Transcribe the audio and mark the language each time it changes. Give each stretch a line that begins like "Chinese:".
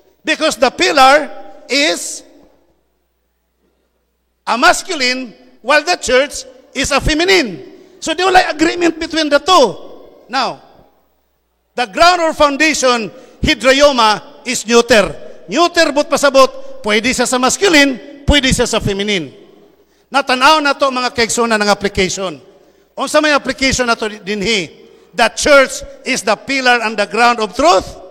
English: Because the pillar is a masculine, while the church is a feminine.
Cebuano: So di wala
English: agreement between the two. Now, the ground or foundation, hydroma, is neuter.
Cebuano: Neuter but pasabot, pwede siya sa masculine, pwede siya sa feminine. Natanaw na to mga kaigsunan ng application. Unsa may application na to dinhi?
English: The church is the pillar and the ground of truth.